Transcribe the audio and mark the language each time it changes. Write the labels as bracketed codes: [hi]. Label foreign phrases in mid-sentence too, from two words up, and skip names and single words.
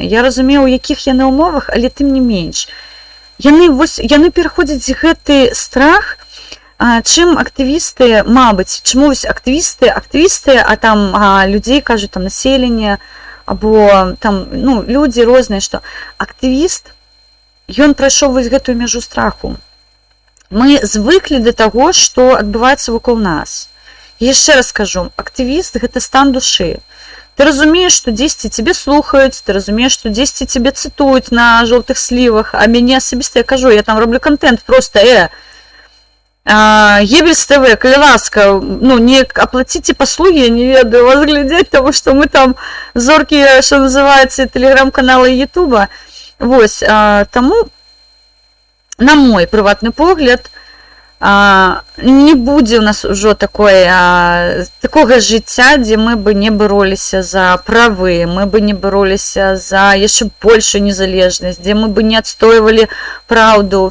[be] Я разумею, у якіх яны ўмовах, але тым не менш. Яны пераходзяць гэты страх, чым актывісты, мабыць, чаму вось актывісты, а там людзей, кажуць, там населенне, або там, ну, людзі розныя, што актывіст, ён прайшоў вось гэтую мяжу страху. Мы звыклі да таго, што адбываецца вакол нас. Яшчэ раз скажу, актывіст – гэта стан душы. Ты разумееш, што дзесьці цябе слухаюць, ты разумееш, што дзесьці цябе цытуюць на жоўтых слівах, а мяне асабіста, я кажу, я там роблю контент просто, Геббельс ТВ, калі ласка, ну, не аплаціце паслугі, я не ведаю вас глядзець, таму што мы там зоркі, што называецца, тэлеграм-канала і ютуба. Вось, таму, на мой прыватны погляд, не будзе ў нас ужо такога жыцця, дзе мы бы не бароліся за правы, мы бы не бароліся за яшчэ большую незалежнасць, дзе мы бы не адстойвалі праўду.